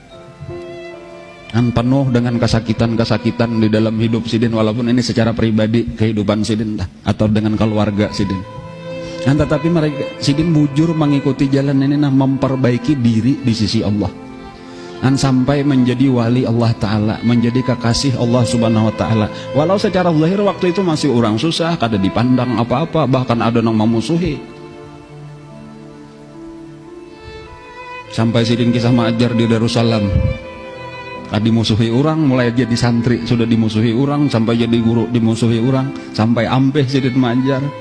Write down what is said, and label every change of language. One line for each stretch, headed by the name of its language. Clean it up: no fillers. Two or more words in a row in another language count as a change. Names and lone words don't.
Banjar: Penuh dengan kesakitan-kesakitan di dalam hidup sidin, walaupun ini secara pribadi kehidupan sidin atau dengan keluarga sidin. Tetapi mereka sidin bujur mengikuti jalan ini memperbaiki diri di sisi Allah.
Indonesian: Sampai menjadi wali Allah Ta'ala, menjadi kekasih Allah
Arabic: سبحانه وتعالى.
Banjar: Walau secara zahir waktu itu masih orang susah, kada dipandang apa-apa, bahkan ada yang memusuhi. Sampai sidin kisah mengajar di Darussalam, dimusuhi orang, mulai jadi santri sudah dimusuhi orang, sampai jadi guru dimusuhi orang, sampai ampeh sidin mengajar.